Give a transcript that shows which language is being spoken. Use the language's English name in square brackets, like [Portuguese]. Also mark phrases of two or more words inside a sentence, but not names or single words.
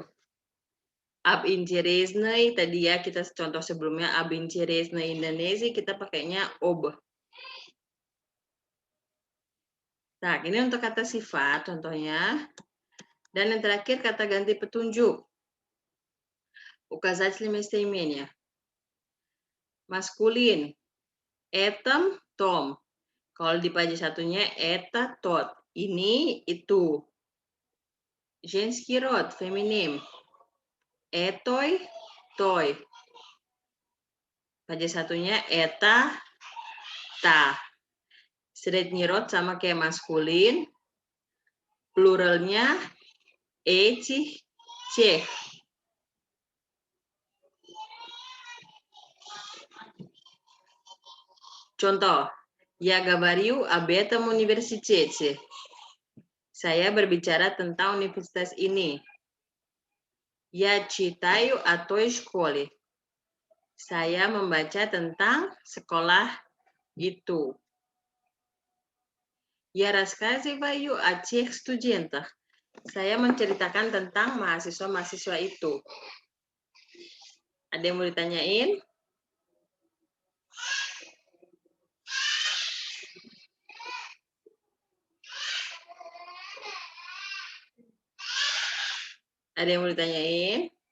[Russian] Об интересной [Indonesian] tadi ya kita contoh sebelumnya [Russian] об интересной [Indonesian] Indonesia kita pakainya ob. Nah, ini untuk kata sifat contohnya. Dan yang terakhir kata ganti petunjuk. [Russian] Указательное местоимение. Maskulin. Этом, том. [Indonesian] Kalau di page satunya [Russian] это, тот. [Indonesian] Ini, itu. [Russian] Женский род, [Indonesian] feminim. [Russian] Этой, той. Page satunya эта, та. Средний род [Indonesian] sama kayak maskulin. Pluralnya [Russian] эти, тех. [Indonesian] Contoh, [Russian] я говорю об этом университете. [Indonesian] Saya berbicara tentang universitas ini. [Russian] Я читаю о той школе. [Indonesian] Saya membaca tentang sekolah itu. [Russian] Я рассказываю о тех студентах. [Indonesian] Saya menceritakan tentang mahasiswa-mahasiswa itu. Ada yang mau ditanyain? Ada yang mau ditanyain?